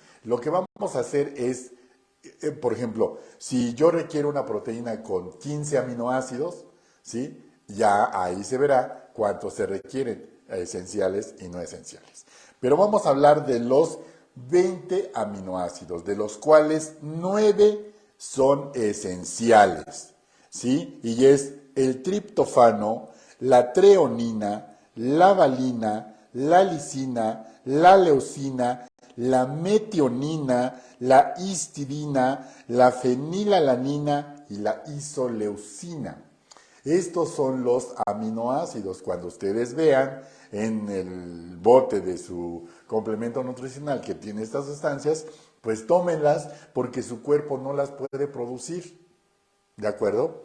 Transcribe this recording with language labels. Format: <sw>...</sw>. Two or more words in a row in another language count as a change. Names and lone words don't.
<es>Lo que vamos a hacer es, por ejemplo, si yo requiero una proteína con 15 aminoácidos, ¿sí? Ya ahí se verá cuántos se requieren, esenciales y no esenciales. Pero vamos a hablar de los 20 aminoácidos, de los cuales 9 son esenciales, ¿sí? Y es el triptofano, la treonina, la valina, la lisina, la leucina, la metionina, la histidina, la fenilalanina y la isoleucina. Estos son los aminoácidos. Cuando ustedes vean en el bote de su complemento nutricional que tiene estas sustancias, pues tómenlas porque su cuerpo no las puede producir. ¿De acuerdo?</es>